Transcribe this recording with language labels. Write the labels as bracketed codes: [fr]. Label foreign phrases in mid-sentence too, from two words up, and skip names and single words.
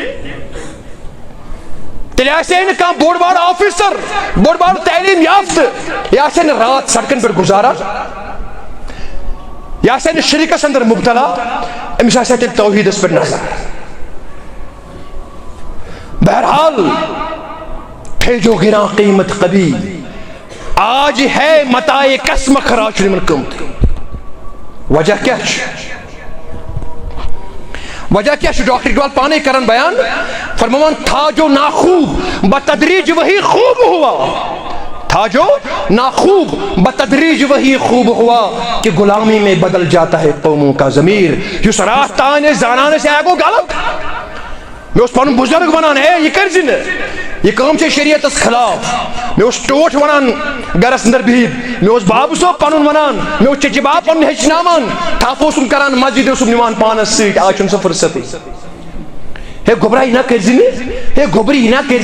[ks] تیٚلہِ آسہِ ہے نہٕ کانٛہہ بوٚڑ بارٕ آفیسر بوٚڑ بارٕ تعلیٖم یافتہٕ یہِ آسہِ ہے نہٕ رات سڑکن پٮ۪ٹھ گُزاران یہِ آسہِ ہے نہٕ شرکس اندر مبتلا أمِس آسہِ ہے تیٚلہِ توحیٖدس پٮ۪ٹھ نظر بہرحال [ur] تھے جو گرا قیمت کبھی آج ہے متائے کسمخر [ks] آج چھُنہٕ یِمن قۭمتھٕے وجہ کیٛاہ چھُ ڈاکٹر اقبال پانے کران بیان فرماوان [ur] تھا جو ناخوب بتدریج وہی خوب ہوا تھا جو ناخوب بتدریج وہی خوب ہوا کہ غلامی میں بدل جاتا ہے قوموں کا ضمیر [ks] یُس راتھ تانۍ ٲسۍ زانان ٲسۍ یہِ گوٚو غلط مےٚ اوس پنُن بُزرگ ونان ہے یہِ کٔرزِ نہٕ یہ کٲم چھِ شریعتس خلاف مےٚ اوس ٹوٹھ ونان گرس اندر بِہِتھ مےٚ اوس بابہٕ صٲب پنُن ونان مےٚ اوس چچہِ باب پنُن ہیٚچھناوان تھپھ اوسُم کران مسجد اوسُم نِوان پانس سۭتۍ آز چھُنہٕ سۄ فرصتٕے ہے گوٚبرا یہِ نہ کٔرزِ نہٕ ہے گوٚبرِ یہِ نہ کٔرزِ